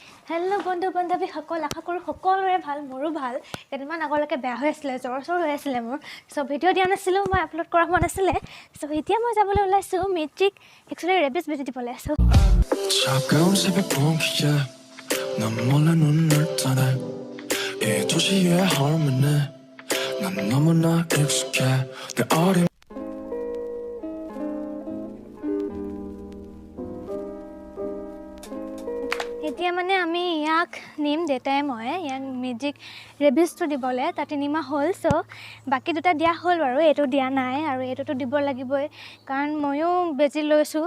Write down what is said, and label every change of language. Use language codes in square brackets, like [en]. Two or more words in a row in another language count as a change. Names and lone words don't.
[as] হেল্ল' বন্ধু বান্ধৱীসকল, আশা কৰোঁ সকলোৰে ভাল, মোৰো ভাল। কেইদিনমান আগলৈকে বেয়া হৈ আছিলে, জ্বৰ হৈ আছিলে মোৰ। চ' ভিডিঅ' দিয়া নাছিলোঁ, মই আপলোড কৰা হোৱা নাছিলে। চ' এতিয়া মই যাবলৈ ওলাইছোঁ mitzyk, একচুৱেলি ৰেবিছ বেজি দিবলৈ। [ko] 차가운 새벽 공기에 난 몰래 눈을 떠내 이 도시의 harmony 난 너무나 익숙해 내 어린 [as] এতিয়া মানে আমি ইয়াক নিম, দেউতাই মই ইয়াক mitzyk ৰেবিছটো দিবলৈ। তাত 3 মাহ হ'ল। চ' বাকী দুটা দিয়া হ'ল বাৰু, এইটো দিয়া নাই আৰু এইটোতো দিব লাগিবই, কাৰণ ময়ো বেজি লৈছোঁ।